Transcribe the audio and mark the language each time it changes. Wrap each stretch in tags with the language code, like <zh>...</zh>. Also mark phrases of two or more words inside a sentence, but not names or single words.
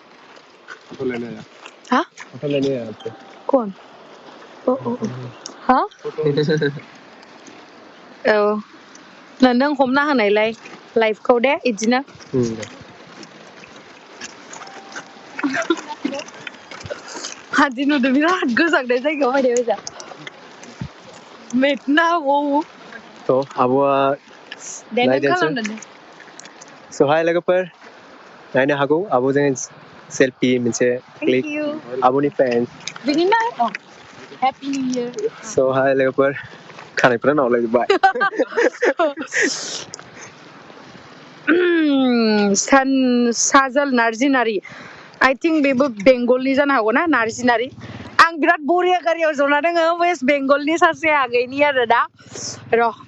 <brx>हा कौन हा औ नों हमना होनायलाय लाइफखौ दे इदिनो हादि नुदों बिराद गोजांनाय जायगायाव फैनाय मोजां मेटना वो तो आब'आ नायदेनसै</brx> <en>so hi</en> <brx>लोगोफोर नायनो हागौ आब'जों सेल्फि मोनसे क्लिक आब'नि फैन बिनिनो</brx> <en>happy new year so hi</en> <brx>लोगोफोर खानायफोरा नावलायजोबबाय साजल नार्जिनारि</brx> <en>I think</en> <brx>बेबो बेंगलनि जानो हागौ ना नार्जिनारि आं बिराद बरिया गारियाव जना दोङो वेस्ट बेंगलनि सासे आगैनि आरो दा र'</brx>